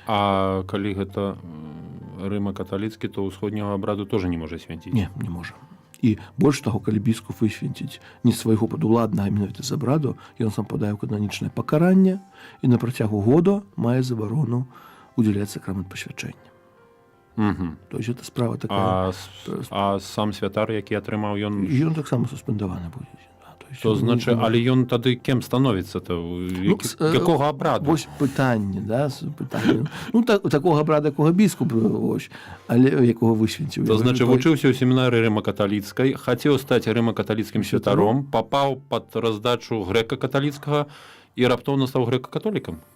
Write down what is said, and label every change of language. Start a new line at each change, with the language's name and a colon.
Belarusian: а калі гэта рыма-каталіцкі, то ўсходняга абраду
Russian: тоже
Belarusian: не можа свяціць? Не можа. І больш таго, калі біскуп высвенціць не свайго падуладнага, а менавіта з абраду, ён сам падае ў кананічнае пакаранне і на працягу года мае забарону удзяляць сакрамент пасвячэння.
Russian: То есть это справа такая.
Belarusian: А сам святар, які атрымаў, ён таксама суспендаваны будзе.
Russian: То значит,
Belarusian: але ён тады кем становіцца-то? Якога абраду? Вось пытанне, да, пытанне. Ну, такога абрада, якога біскуп, вось, але якога высвенціў.
Russian: То значит,
Belarusian: вучыўся ў семінары рыма-каталіцкай, хацеў стаць рыма-каталіцкім святаром, папаў пад раздачу грэка-каталіцкага і раптоўна стаў грэка-католікам?